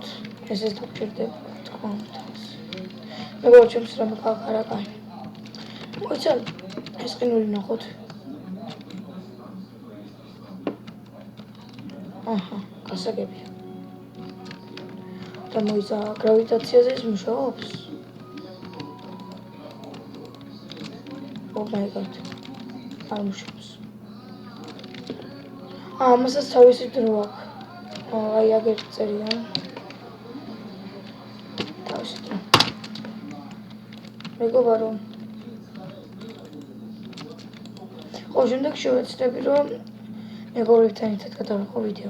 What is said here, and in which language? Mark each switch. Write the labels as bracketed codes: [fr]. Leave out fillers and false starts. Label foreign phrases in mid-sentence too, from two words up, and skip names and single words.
[ka] ესეც დაგჭირდება, თქმა უნდა. მეგობარო, ჩემს რამე გააკარა კაი. მოიცა ეს ყინული ნახოთ. გასაგებია. და მოიცა გრავიტაციაზე ის მუშაობს? [en] Oh my god. [ka] არ მუშაობს. ამასაც თავისი დრო აქვს. აი აგერ წერია. თავისი დრო. მეგობარო. ხო, შემდეგ შევეცდები, რომ მეგობრებთან ერთად გადავიღო ვიდეო.